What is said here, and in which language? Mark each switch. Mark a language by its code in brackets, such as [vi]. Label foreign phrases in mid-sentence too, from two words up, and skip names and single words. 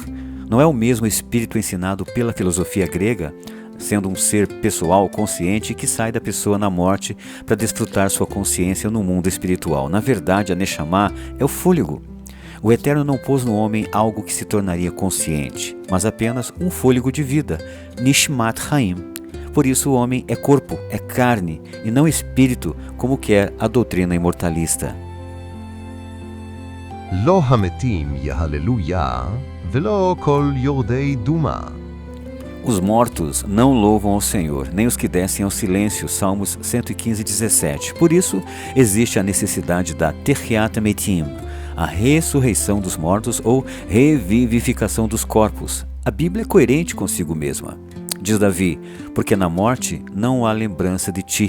[pt] Não é o mesmo espírito ensinado pela filosofia grega, sendo um ser pessoal, consciente, que sai da pessoa na morte para desfrutar sua consciência no mundo espiritual. Na verdade, a Neshama é o fôlego. O Eterno não pôs no homem algo que se tornaria consciente, mas apenas um fôlego de vida, [he] נשמת חיים. [pt] Por isso o homem é corpo, é carne, e não espírito, como quer a doutrina imortalista. [he] לא המתים יהללו יה, ולא כל יורדי דומה. [pt] Os mortos não louvam ao Senhor, nem os que descem ao silêncio, Salmos 115, 17. Por isso, existe a necessidade da [he] תחיית מתים, [pt] a ressurreição dos mortos ou revivificação dos corpos. A Bíblia é coerente consigo mesma. Diz Davi, porque na morte não há lembrança de ti.